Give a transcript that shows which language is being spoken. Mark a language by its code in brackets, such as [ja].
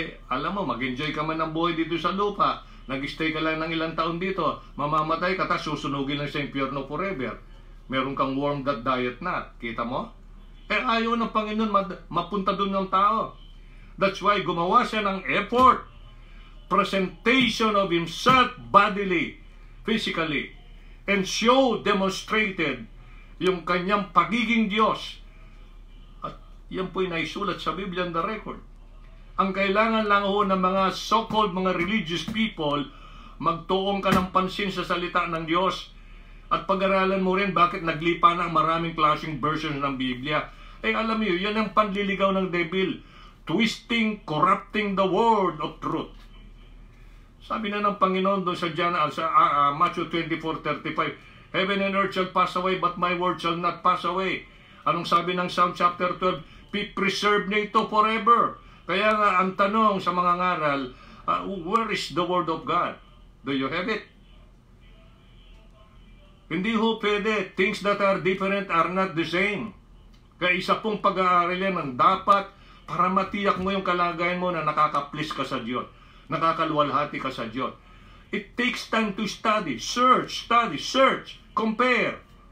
[tl] Alam mo, mag-enjoy ka man ng buhay dito sa lupa. Nag-stay ka lang ng ilang taon dito, mamamatay ka, tapos susunugin lang sa impyerno forever. Meron kang [en] worm that diet [tl] na. Kita mo? Ayaw ng Panginoon mapunta doon ng tao. [en] That's why [tl] gumawa siya ng effort. [en] Presentation of Himself bodily, physically, and demonstrated [tl] yung kanyang pagiging Diyos. At yan po'y naisulat sa Biblia [en] on the record. [tl] Ang kailangan lang ho ng mga so-called mga religious people, magtuong ka ng pansin sa salita ng Diyos. At pag-aralan mo rin bakit naglipa na ang maraming klaseng versions ng Biblia. Alam niyo, yan ang panliligaw ng devil. [en] Twisting, corrupting the word of truth. [tl] Sabi na ng Panginoon doon sa [en] Matthew 24:35, Heaven and earth shall pass away, but my word shall not pass away. [tl] Anong sabi ng Psalm chapter 12? Be preserved na ito forever. Kaya nga, ang tanong sa mga ngaral, [en] where is the word of God? Do you have it? [tl] Hindi ho pwede. [en] Things that are different are not the same. [tl] Kaya isa pong pag-aaral yan ang dapat para matiyak mo yung kalagayan mo na nakaka-please ka sa Diyos. Nakakaluwalhati ka sa Diyos. [en] It takes time to study, search, compare.